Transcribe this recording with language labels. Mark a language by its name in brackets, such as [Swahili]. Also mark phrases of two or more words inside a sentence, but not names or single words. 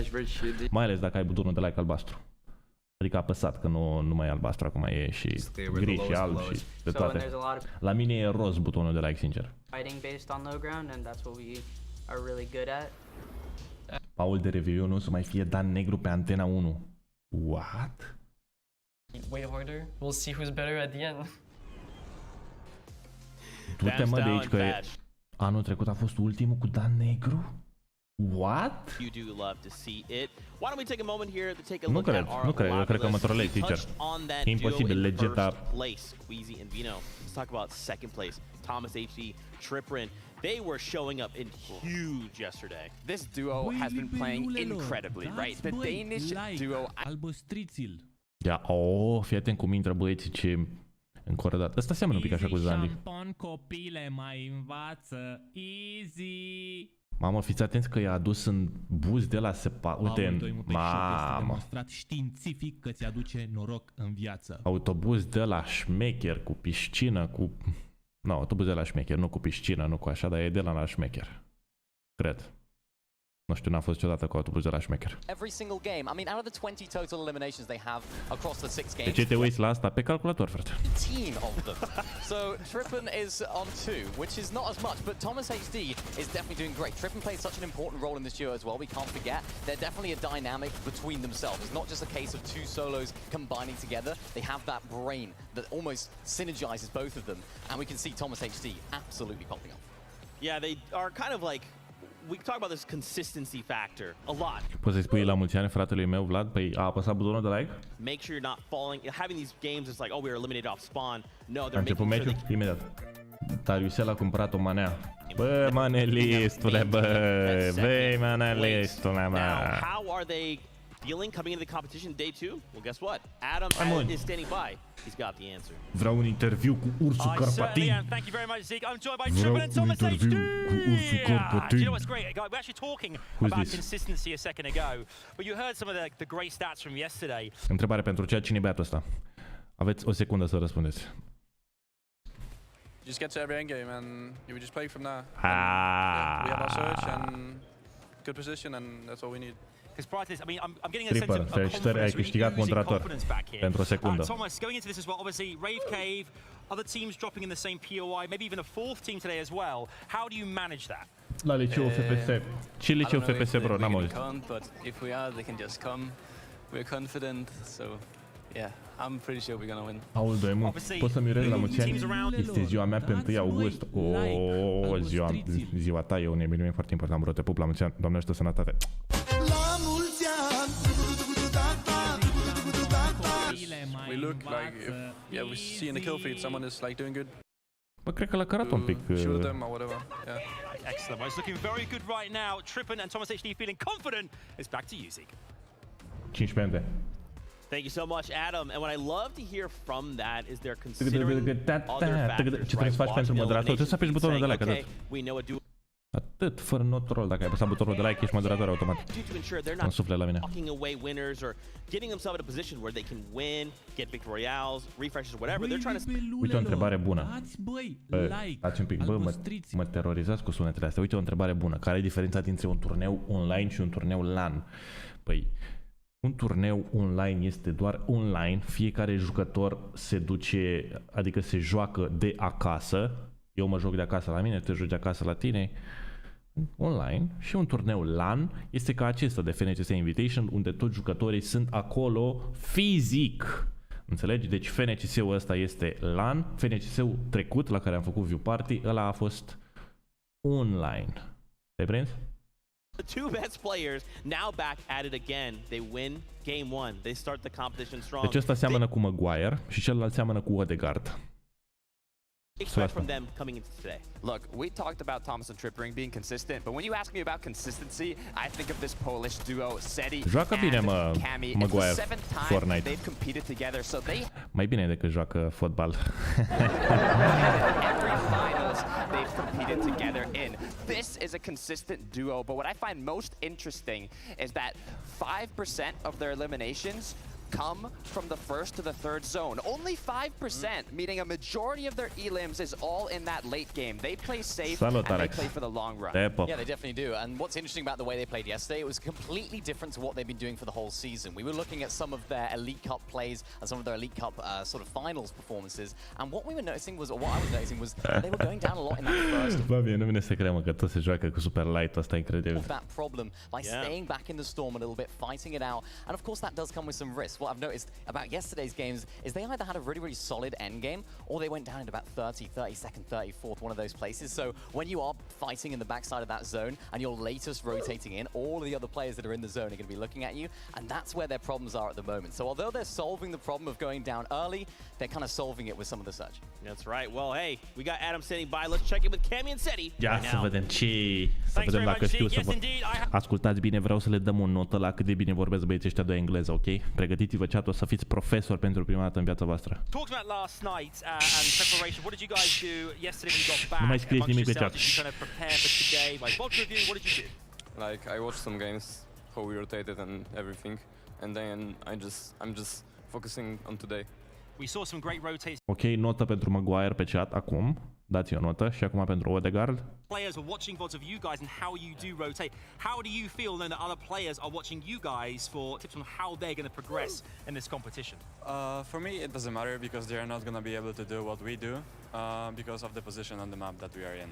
[Romanian] Mai ales dacă ai butonul de like albastru. Adică apăsat, că nu mai e albastru, acum e și gri și alb și de toate. La mine e roz butonul de like, sincer. Paul de review nu o să mai fie Dan Negru pe Antena 1. [English] What? Way harder. We'll see who's better at the end. [Romanian] Du-te mă de aici că anul trecut a fost ultimul cu Dan Negru? [English] What? You do love to see it. Why don't we take a moment here to take a look at our [Romanian] nu cred, eu cred că mă trolezi, sincer. Imposibil, legeta. [English] Squeezy and Vino. Let's talk about second place. Thomas HD, Triprin. They were showing up in huge yesterday. This duo has been playing incredibly, right? The Danish duo. [Romanian] Albostrițil. Ia, fii atent cum intră băieții ce încordat. Ăsta seamănă un pic așa cu Zandi. Shampon copile mai învață. [English] Easy. [Romanian] Mamă, fiți atenți că i-a adus în buz de la uite, mamă. Demonstrat științific că ți aduce noroc în viață. Autobuz de la șmecher cu piscină, cu... Nu, autobuz de la șmecher, nu cu piscină, nu cu așa, dar e de la șmecher. Cred. Nu știu, n-am fost niciodată cu autobuz de la șmecher. [English] Every single game. I mean, out of the 20 total eliminations they have across the 6 games. [Romanian] De ce te uiți la asta pe calculator, frate? [English] 18 of them. So Trippin is on 2, which is not as much, but Thomas HD is definitely doing great. Trippin plays such an important role in this duo as well. We can't forget they're definitely a dynamic between themselves. It's not just a case of two solos combining together. They have that brain that almost synergizes both of them, and we can see Thomas HD absolutely popping up. Yeah, they are kind of like. We talk about this consistency factor a lot. [Romanian] Poți să-i spui la mulți ani fratelui meu Vlad? Păi a apăsat butonul de like? [English] Make sure you're not falling. Having these games, it's like, oh, we were eliminated off spawn. No, they're [Romanian] a început meciul? Imediat. Dariusel a cumpărat o manea. Bă, manelistule, băi, manelistule, bă. [English] Now, how are they feeling coming into the competition day 2? Well, guess what? Adam is standing by. He's got the answer. [Romanian] Vreau un interviu cu ursul Carpatin. [English] Thank you very much, Zeke. I'm joined by [Romanian] Vreau [English] Trippin and Thomas HD. [Romanian] cu ursul Carpatin. [English] Do you know what's great? We're actually talking about consistency a second ago, but you heard some of the great stats from yesterday. [Romanian] Întrebare pentru cea, cine e băiatul ăsta? Aveți o secundă să răspundeți. [English] Just get to every end game and you would just play from there. We have our search and good position and that's all we need. I'm getting a sense of [Romanian] felicitări, ai câștigat moderator pentru o secundă. [English] Thomas, going into this as well, obviously Rave Cave, other teams dropping in the same POI, maybe even a fourth team today as well. How do you manage that? [Romanian] La liceul FPS. Ce liceu FPS, bro? N-am auzit. [English] But if we are, they can just come. We're confident, so yeah, I'm pretty sure we're gonna win. [Romanian] Paul2M, poți să-mi urez la mulți ani? Este ziua mea pe 1 august. Ziua ta e un eveniment foarte important, bro. Te pup la mulți ani. Doamne ajută, sănătate. [English] We look like if we see in the kill feed someone is like doing good. [Romanian] Bă, cred că l-a cărat un pic. [English] Shoot them or whatever. Yeah. Excellent. It's looking very good right now. Trippin and Thomas HD feeling confident. It's back to you, Zeke. [Romanian] 15 minute. [English] Thank you so much, Adam. And what I love to hear from that is they're considering other factors. [Romanian] Ce trebuie să faci pentru moderator? Trebuie să apeși butonul de like, atât. [English] We know a duo. [Romanian] Atât, fără [English] no troll. [Romanian] Dacă ai apăsat butonul de like, ești moderator automat. Nu sufle la mine. [English] Walking away winners or getting themselves in a position where they can win, get victorials, refreshes, whatever. They're trying to. [Romanian] Uite o întrebare bună. Dați un pic, bă, mă terorizați cu sunetele astea. Uite o întrebare bună. Care e diferența dintre un turneu online și un turneu LAN? Păi, un turneu online este doar online. Fiecare jucător se duce, adică se joacă de acasă. Eu mă joc de acasă la mine, tu te joci de acasă la tine, online. Și un turneu LAN este ca acesta de FNCS Invitation, unde toți jucătorii sunt acolo fizic. Înțelegi? Deci FNCS-ul ăsta este LAN, FNCS-ul trecut la care am făcut Viewparty, ăla a fost online. Te-ai prins? [English] The two best players now back at it again. They win game 1. They start the competition strong. [Romanian] Deci ăsta seamănă cu Maguire și celălalt seamănă cu Odegaard. [English] Expect from them coming into today. Look, we talked about Thomas and Trippin being consistent, but when you ask me about consistency, I think of this Polish duo, SETI and Cami. It's the 7th time they've competed together, so they... [Romanian] Mai bine decât joacă fotbal. [English] Every finals they've competed together in. This is a consistent duo, but what I find most interesting is that 5% of their eliminations come from the first to the third zone. Only 5%, meaning a majority of their elims is all in that late game. They play safe and they play for the long run. Yeah, they definitely do. And what's interesting about the way they played yesterday, it was completely different to what they've been doing for the whole season. We were looking at some of their Elite Cup plays and some of their Elite Cup sort of finals performances. And what we were noticing was, or what I was noticing was, they were going down a lot in that first. [Romanian] Bă, mie nu vine să cred, mă, că tot se joacă cu Super Light, asta e incredibil. [English] That problem by staying back in the storm a little bit, fighting it out, and of course that does come with some risks. What I've noticed about yesterday's games is they either had a really, really solid end game, or they went down into about 32nd, 34th, one of those places. So when you are fighting in the backside of that zone and you're latest rotating in, all of the other players that are in the zone are going to be looking at you, and that's where their problems are at the moment. So although they're solving the problem of going down early, they're kind of solving it with some of the surge. That's right. Well, hey, we got Adam standing by. Let's check in with Cammy and SETI. [Romanian] Ia să vedem să vedem dacă știu să vă... Ascultați bine, vreau să le dăm o notă la cât de bine vorbesc băieții ăștia de engleză, ok? Pregătiți-vă chat-ul să fiți profesori pentru prima dată în viața voastră. [English] Talked about last night and preparation. What did you guys do yesterday when you got back? [Romanian] Nu mai scrieți nimic pe chat. [English] Did you kind of prepare for today? Like, what review? What did you do? Like I watched some games, how we rotated and everything, and then I'm just focusing on today. We saw some great rotations. [Romanian] Ok, notă pentru Maguire pe chat acum. Dați o notă și acum pentru Odegaard. [English] Players are watching VODs of you guys and how you do rotate. How do you feel knowing that other players are watching you guys for tips on how they're going to progress in this competition? For me, it doesn't matter because they are not going to be able to do what we do because of the position on the map that we are in.